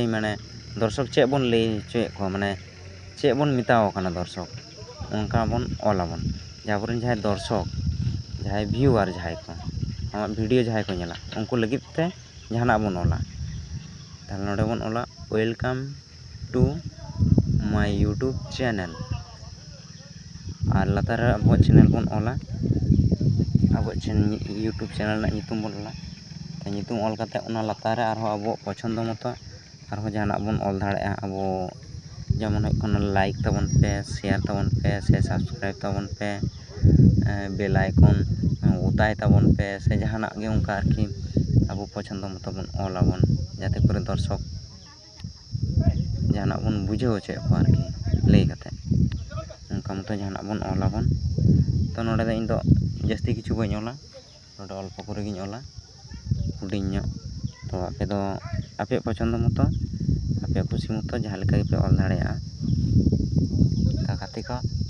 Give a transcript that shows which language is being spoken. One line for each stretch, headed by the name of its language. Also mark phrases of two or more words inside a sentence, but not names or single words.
Santali: ᱢᱟᱱᱮ ᱫᱚᱨᱥᱚᱠ ᱪᱮᱫ ᱵᱚᱱ ᱞᱟᱹᱭ ᱦᱚᱪᱚᱭᱮᱫ ᱠᱚᱣᱟ, ᱢᱟᱱᱮ ᱪᱮᱫ ᱵᱚᱱ ᱢᱮᱛᱟᱣ ᱠᱟᱱᱟ ᱫᱚᱨᱥᱚᱠ, ᱚᱱᱠᱟ ᱵᱚᱱ ᱚᱞᱟᱵᱚᱱ᱾ ᱡᱮ ᱟᱵᱚᱨᱮᱱ ᱡᱟᱦᱟᱸᱭ ᱫᱚᱨᱥᱚᱠ, ᱡᱟᱦᱟᱸᱭ ᱵᱷᱤᱭᱩᱣᱟᱨ ᱡᱟᱦᱟᱸᱭ ᱠᱚ ᱟᱢᱟᱜ ᱵᱷᱤᱰᱤᱭᱳ ᱡᱟᱦᱟᱸᱭ ᱠᱚ ᱧᱮᱞᱟ, ᱩᱱᱠᱩ ᱞᱟᱹᱜᱤᱫ ᱛᱮ ᱡᱟᱦᱟᱱᱟᱜ ᱵᱚᱱ ᱚᱞᱟ᱾ ᱛᱟᱦᱞᱮ ᱱᱚᱰᱮ ᱵᱚᱱ ᱚᱞᱟ
English: welcome to my YouTube channel,
Santali: আর ᱞᱟᱛᱟᱨ ᱨᱮ ᱟᱵᱚᱣᱟᱜ ᱪᱮᱱᱮᱞ ᱵᱚᱱ ᱚᱞᱟ, ᱟᱵᱚᱣᱟᱜ ᱤᱭᱩᱴᱩᱵᱽ ᱪᱮᱱᱮᱞ ᱨᱮᱱᱟᱜ ᱧᱩᱛᱩᱢ ᱵᱚᱱ ᱚᱞᱟ᱾ ᱧᱩᱛᱩᱢ ᱚᱞ ᱠᱟᱛᱮ ᱚᱱᱟ ᱞᱟᱛᱟᱨ ᱨᱮ ᱟᱨᱦᱚᱸ ᱟᱵᱚᱣᱟᱜ ᱯᱚᱪᱷᱚᱱᱫᱚ ᱢᱚᱛᱚ ᱟᱨᱦᱚᱸ ᱡᱟᱦᱟᱱᱟᱜ ᱵᱚᱱ ᱚᱞ ᱫᱟᱲᱮᱭᱟᱜᱼᱟ᱾ ᱟᱵᱚ যেমন ᱦᱩᱭᱩᱜ ᱠᱟᱱᱟ লাইক ᱛᱟᱵᱚᱱ ᱯᱮ, শেয়ার ᱛᱟᱵᱚᱱ ᱯᱮ, ᱥᱮ সাবস্ক্রাইব ᱛᱟᱵᱚᱱ ᱯᱮ,
English: bell icon
Santali: ওতায় ᱛᱟᱵᱚᱱ ᱯᱮ, ᱥᱮ ᱡᱟᱦᱟᱱᱟᱜ ᱜᱮ ᱚᱱᱠᱟ ᱟᱨᱠᱤ ᱟᱵᱚ ᱯᱚᱪᱷᱚᱱᱫᱚ ᱢᱚᱛᱚ ᱵᱚᱱ ᱚᱞᱟᱵᱚᱱ, ᱡᱟᱛᱮ ᱠᱚᱨᱮ ᱫᱚᱨᱥᱚᱠ ᱡᱟᱦᱟᱱᱟᱜ ᱵᱚᱱ ᱵᱩᱡᱷᱟᱹᱣ ᱦᱚᱪᱚᱭᱮᱫ ᱠᱚᱣᱟ ᱟᱨᱠᱤ ᱞᱟᱹᱭ ᱠᱟᱛᱮ, ᱚᱱᱠᱟ ᱢᱚᱛᱚ ᱡᱟᱦᱟᱱᱟᱜ ᱵᱚᱱ ᱚᱞᱟᱵᱚᱱ᱾ ᱛᱚ ᱱᱚᱰᱮ ᱫᱚ ᱤᱧ ᱫᱚ ᱡᱟᱹᱥᱛᱤ ᱠᱤᱪᱷᱩ ᱵᱟᱹᱧ ᱚᱞᱟ, ᱱᱚᱰᱮ ᱚᱞᱯᱚ ᱠᱚᱨᱮ ᱜᱤᱧ ᱚᱞᱟ, ᱦᱩᱰᱤᱧ ᱧᱚᱜ᱾ ᱛᱚ ᱟᱯᱮ ᱫᱚ ᱟᱯᱮᱭᱟᱜ ᱯᱚᱪᱷᱚᱱᱫᱚ ᱢᱚᱛᱚ, ᱟᱯᱮᱭᱟᱜ ᱠᱩᱥᱤ ᱢᱚᱛᱚ ᱡᱟᱦᱟᱸ ᱞᱮᱠᱟ ᱜᱮᱯᱮ ᱚᱞ ᱫᱟᱲᱮᱭᱟᱜᱼᱟ᱾ ᱛᱟ ᱜᱟᱛᱮ ᱠᱚ